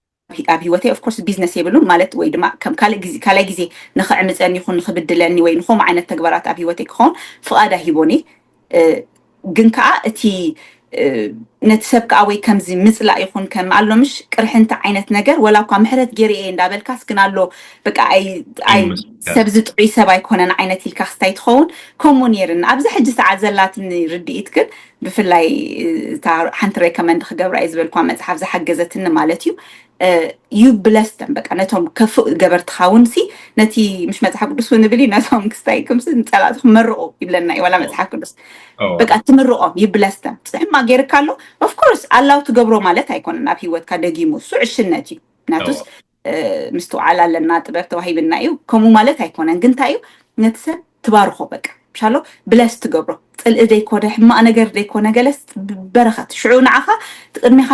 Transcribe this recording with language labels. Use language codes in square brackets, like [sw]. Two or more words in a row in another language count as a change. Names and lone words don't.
[ti] ኣብ ሂወተይ [en] of course business [ti] የብሉን ማለት ወይ ድማ ከም ካልእ ግዜ ንኽዕምፀኒ ይኹን ንኽብድለኒ ወይ ንኹም ዓይነት ተግባራት ኣብ ሂወተይ ክኸውን ፍቓድ ሂቦኒ ግን ከዓ እቲ ነቲ ሰብ ከዓ ወይ ከምዚ ምፅላእ ይኹን ከም ኣሎ ምሽ ቅርሕንቲ ዓይነት ነገር ወላ እኳ ምሕረት ገይረ እንዳበልካስ ግን ኣሎ በቃ ኣይ ሰብ ዝጥዑይ ሰብ ኣይኮነን ዓይነት ኢልካ ክስታይ ትኸውን ከምኡ ነይርና ኣብዚ ሕጂ ሰዓት ዘላትኒ ርድኢት ግን ብፍላይ እታ ሓንቲ ሬኮመንድ ክገብራ እዩ ዝበልኳ መፅሓፍ ዝሓገዘትኒ ማለት እዩ [en] you bless them [ti] በቃ ነቶም ከፍእ ገበርትኻ ውንሲ ነቲ ምሽ መፅሓፍ ቅዱስ እውን ንብል ነቶም ክስታይ ክምስ ንፀላእትኩም መርቑ ይብለና እዩ ዋላ መፅሓፍ ቅዱስ በቃ ትምርቖም [en] you bless them [ti] ፅሕማ ገይርካ ኣሎ [en] of course [ti] ኣላው ትገብሮ ማለት ኣይኮነን ኣብ ሂወትካ ደጊሙ እሱ ዕሽነት እዩ ናቱስ ምስትውዓል ኣለና ጥበብ ተዋሂብና እዩ ከምኡ ማለት ኣይኮነን ግን እንታይ እዩ ነቲ ሰብ ትባርኾ በቃ ምሻሎ ብለስ ትገብሮ ጥልኢ ዘይኮነ ሕማቕ ነገር ዘይኮነ ገለስ በረኸት ሽዑ ንዓኻ ቅድሚኻ